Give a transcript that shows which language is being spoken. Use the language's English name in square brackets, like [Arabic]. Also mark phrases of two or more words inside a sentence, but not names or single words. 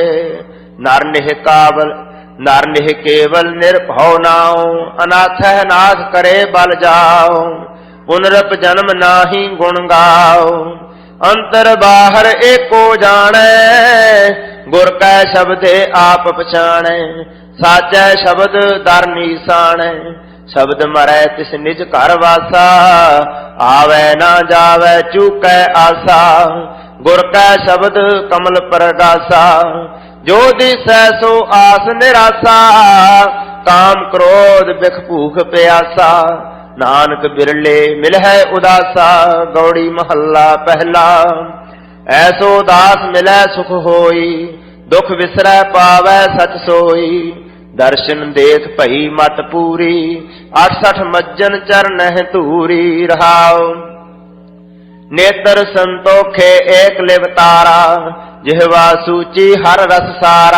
[Hindi] नर निह केवल निरभौ नाओ, अनाथ नाथ करे बल जाओ। पुनरप जन्म नाहि गुण गाओ, अंतर बाहर एको जाने। गुर कै शब्दे आप पछाणे, साचै शब्द दर नीसाणे। शब्द मरै तिस निज घर वासा, आवे ना जावे चूकै आसा। गुर कै शब्द कमल परगासा, जो दिसै सो आस निरासा। काम क्रोध बिख भूख प्यासा, नानक बिरले मिलहै उदासा। गौड़ी महल्ला पहला। ऐसो दास मिलै सुख होई, दुख विसरै पावै सच सोई। दर्शन देख भई मत पूरी, 68 मज्जन चरणह धूरी रहाओ। नेत्र संतोखे एक लिव तारा, जिह्वा सूची हर रस सारा।